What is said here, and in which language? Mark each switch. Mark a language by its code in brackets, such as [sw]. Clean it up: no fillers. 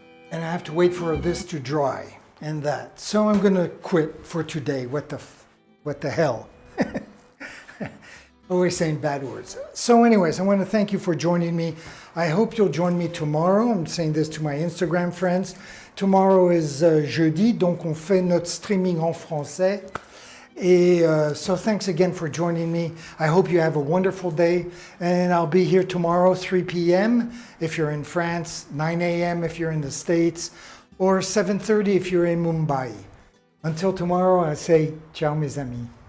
[en] And I have to wait for this to dry and that. So I'm going to quit for today. What the hell? Always saying bad words. So anyways, I want to thank you for joining me. I hope you'll join me tomorrow. I'm saying this to my Instagram friends. Tomorrow is [fr] jeudi, donc on fait notre streaming en français. [en] Et so thanks again for joining me. I hope you have a wonderful day. And I'll be here tomorrow, 3 p.m. if you're in France, 9 a.m. if you're in the States, or 7:30 if you're in Mumbai. Until tomorrow, I say ciao [fr] mes amis.